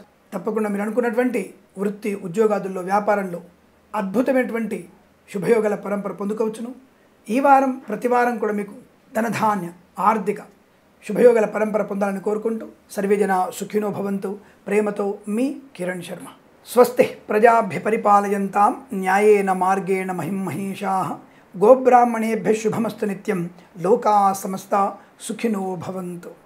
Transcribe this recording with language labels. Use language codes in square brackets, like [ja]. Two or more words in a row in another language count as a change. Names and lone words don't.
[te] తప్పకుండా మీరు అనుకున్నటువంటి వృత్తి, ఉద్యోగాదుల్లో, వ్యాపారంలో అద్భుతమైనటువంటి శుభయోగాల పరంపర పొందుకోవచ్చును. ఈ వారం ప్రతి వారం కూడా మీకు ధనధాన్య, ఆర్థిక శుభయోగాల పరంపర పొందాలని కోరుకుంటూ [sa] సర్వేజన సుఖినో భవంతు. [te] ప్రేమతో మీ కిరణ్ శర్మ. [sa] స్వస్తి ప్రజాభ్య పరిపాలయంతాం న్యాయేన మార్గేణ మహిం మహేషాః. గోబ్రాహ్మణేభ్యः శుభమస్తు నిత్యం. లోకా సమస్తా సుఖినో భవంతు.